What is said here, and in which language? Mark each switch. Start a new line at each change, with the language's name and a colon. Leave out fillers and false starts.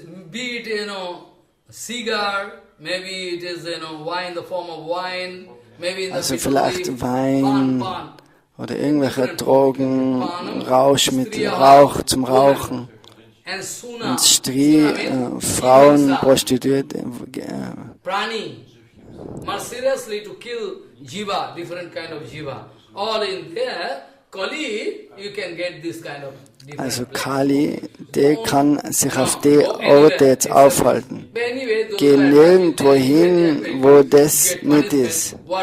English: Be it, cigar, maybe it is, wine, the form of wine, maybe in the
German: also vielleicht Wein oder irgendwelche Drogen, Rauschmittel, Rauch zum Rauchen. Und Stri, Frauen, Prostituierte.
English: Prani, mercilessly to kill jiva, different kind of jiva. All in there, Kali, you can get this kind of.
German: Also Kali, der kann sich auf die Orte jetzt aufhalten. Geh nirgendwo hin, wo das nicht ist.